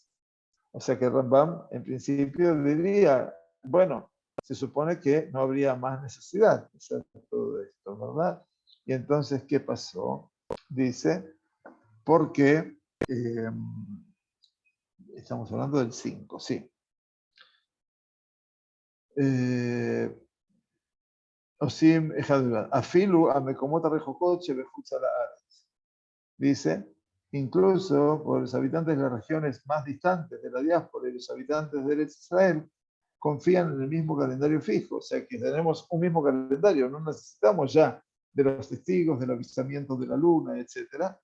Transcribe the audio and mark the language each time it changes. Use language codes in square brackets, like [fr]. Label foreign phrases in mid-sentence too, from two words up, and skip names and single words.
[es] O sea que Rambam, en principio, diría, bueno, se supone que no habría más necesidad de hacer todo esto, ¿verdad? Y entonces, ¿qué pasó? Dice, porque estamos hablando del 5, sí. [he] עושים אחד אפילו ה מקומות הרחוקות שבחוץ הארץ. [es] Dice, incluso por los habitantes de las regiones más distantes de la diáspora y los habitantes de Eretz Israel confían en el mismo calendario fijo, o sea que tenemos un mismo calendario, no necesitamos ya de los testigos, del avisamiento de la luna, etc.